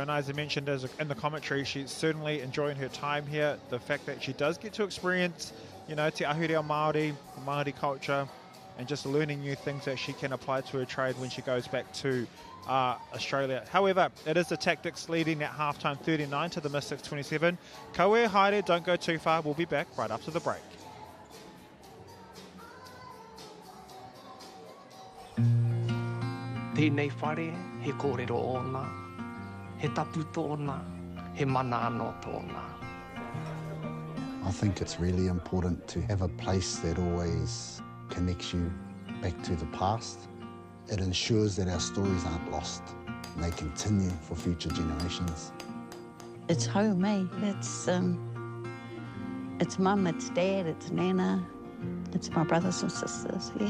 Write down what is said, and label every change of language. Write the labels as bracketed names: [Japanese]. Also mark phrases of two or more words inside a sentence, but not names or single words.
[English] And as I mentioned in the commentary, she's certainly enjoying her time here. The fact that she does get to experience, [Māori] Te Ahurea Māori, [English] Māori culture, and just learning new things that she can apply to her trade when she goes back to Australia. However, it is the Tactics leading at halftime 39 to the Mystics 27. [Māori] Kaue haere, [English] don't go too far. We'll be back right after the break. [Māori] Tēnei whare, he kōrero ōna, he taputo ōna, he mana anō tōna. [English] I think it's really important to have a place that always connects you back to the past. It ensures that our stories aren't lost and they continue for future generations. It's home, eh? It's mum, it's dad, it's nana, it's my brothers and sisters, yeah.